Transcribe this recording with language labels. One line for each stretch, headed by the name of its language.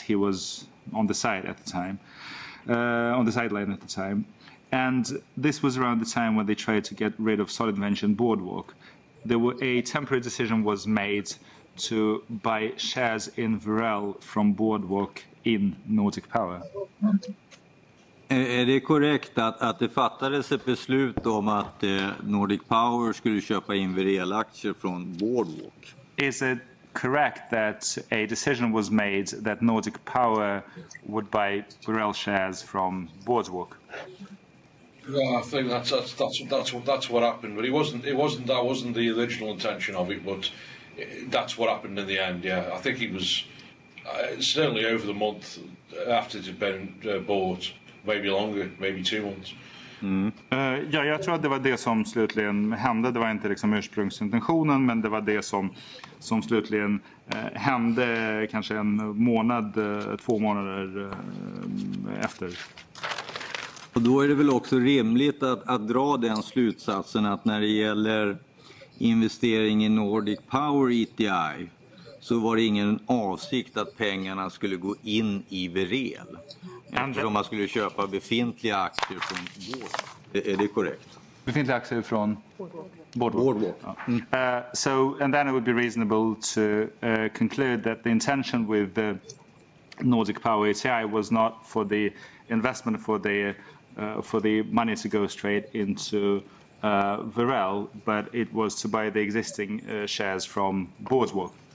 English: He was on the side at the time, on the sideline at the time. And this was around the time when they tried to get rid of Solid Venture and Boardwalk. A temporary decision was made to buy shares in Werel from Boardwalk in Nordic Power.
Swedish: Är det korrekt att det fattades ett beslut om att Nordic Power skulle köpa in Werel-aktier från Boardwalk?
English: Is it correct that a decision was made that Nordic Power would buy Werel shares from Boardwalk? Yeah, I think that's what happened. But that wasn't the original intention of it. But that's what happened in the end. Yeah, I think it was certainly over the month after it had been bought. Maybe longer, maybe 2 months.
Swedish: Ja, jag tror att det var det som slutligen hände. Det var inte liksom ursprungsintentionen, men det var det som slutligen hände kanske en månad, 2 månader efter. Och då är det väl också rimligt att dra den slutsatsen att när det gäller investering i Nordic Power ETI så var det ingen avsikt att pengarna skulle gå in i Werel. Eftersom man skulle köpa befintliga aktier från Boardwalk. Är det korrekt? Befintliga aktier från Boardwalk.
English: So, and then it would be reasonable to conclude that the intention with the Nordic Power ETI was not for the investment for the money to go straight into Werel, but it was to buy the existing shares from Boardwalk.